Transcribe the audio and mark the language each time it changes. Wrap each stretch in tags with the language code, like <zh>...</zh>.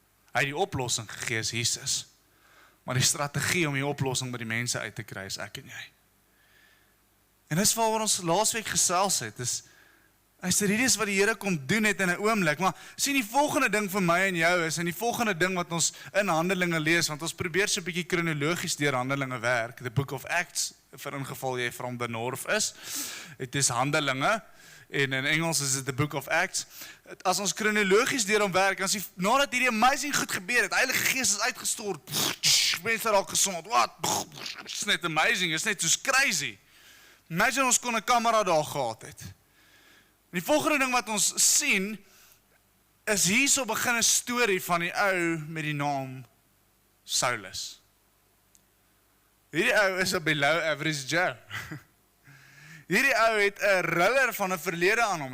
<af>Hy het die oplossing gegee is Jesus. Maar die strategie om die oplossing by die mense uit te kry is ek en jy. En dis waaroor ons laasweek gesels het. Hy sê, hierdie is wat die Here kom doen het in 'n oomblik. Maar sien, die volgende ding vir my en jou is, en die volgende ding wat ons in Handelinge lees, want ons probeer so 'n bietjie kronologies deur Handelinge werk.</af> <en>The Book of Acts,</en> <af>vir ingeval jy</af> <en>from the north is.</en> <af>Het is Handelinge. En in Engels is dit</af> <en>the Book of Acts.</en> <af>As ons kronologies deur hom werk, dan sien nadat hierdie amazing goed gebeur het, Heilige Gees is uitgestort, mense raak gesond, wat?</af> <en>It's net amazing, it's</en> <af>net soos</af> <en>crazy.</en> <af>Imagine ons kon 'n kamera daar gehad het. En die volgende ding wat ons sien, is hierso begin 'n storie van die ou met die naam Saulus. Hierdie ou is 'n</af> <en>below average Joe.</en> <af>Hierdie ou het 'n riller van 'n verlede aan hom.</af>